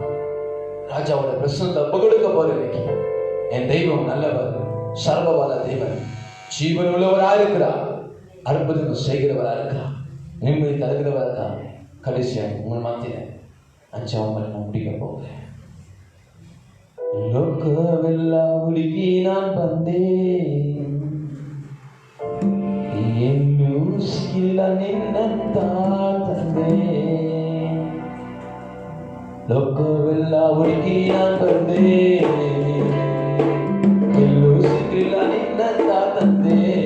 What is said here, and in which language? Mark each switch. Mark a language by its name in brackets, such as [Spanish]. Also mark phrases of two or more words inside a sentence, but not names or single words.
[Tamil] ராஜாவோட பிரசனத்தை ஒப்பு கொடுக்க போறேன். என் தெய்வம் நல்லவர், சர்வவல்ல தேவன், ஜீவன் உள்ளவராக இருக்கிறார், அற்புதம் செய்கிறவராக இருக்கிறார், நிம்மதி தருகிறவராக இருக்கிறார். கடைசியாக உங்கள் மத்தியில அஞ்சாம் நான் முடிக்க போகிறேன். [Kannada] ಲೋಕವೆಲ್ಲ ಹುಡುಗಿ ನಾನ್ ಬಂದೆ, ಎಲ್ಲೂ ಸಿಕ್ಕಿಲ್ಲ ನಿನ್ನಂತ ತಂದೆ. ಲೋಕವೆಲ್ಲ ಹುಡುಗಿ ನಾನ್ ಬಂದೆ, ಎಲ್ಲೂ ಸಿಕ್ಕಿಲ್ಲ ನಿನ್ನಂತ ತಂದೆ.